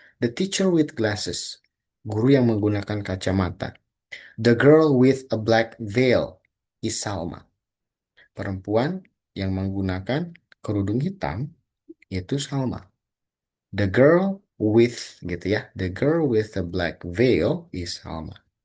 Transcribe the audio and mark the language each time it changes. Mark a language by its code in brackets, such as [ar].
[en] The teacher with glasses. [id] Guru yang menggunakan kacamata. [en] The girl with a black veil is Salma. [id] Perempuan yang menggunakan kerudung hitam yaitu Salma. [en] The girl with [id] gitu ya. [en] The girl with a black veil is Salma.